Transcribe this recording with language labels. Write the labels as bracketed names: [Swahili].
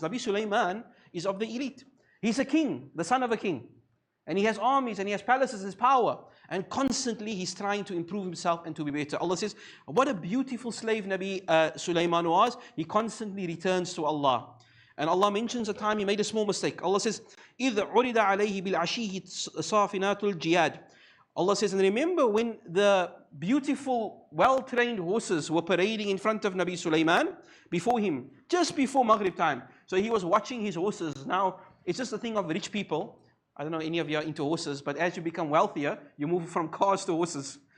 [English] Nabi Sulaiman is of the elite. He's a king, the son of a king. And he has armies and he has palaces, his power. And constantly he's trying to improve himself and to be better. Allah says, what a beautiful slave Nabi Sulaiman was. He constantly returns to Allah. And Allah mentions a time he made a small mistake. [Arabic] Allah says, إِذْ عُرِدَ عَلَيْهِ بِالْعَشِيهِ صَافِنَاتُ الْجِيَادِ. [English] Allah says, and remember when the beautiful, well-trained horses were parading in front of Nabi Sulaiman before him, just before Maghrib time. So he was watching his horses. Now, it's just a thing of rich people. I don't know any of you are into horses, but as you become wealthier, you move from cars to horses.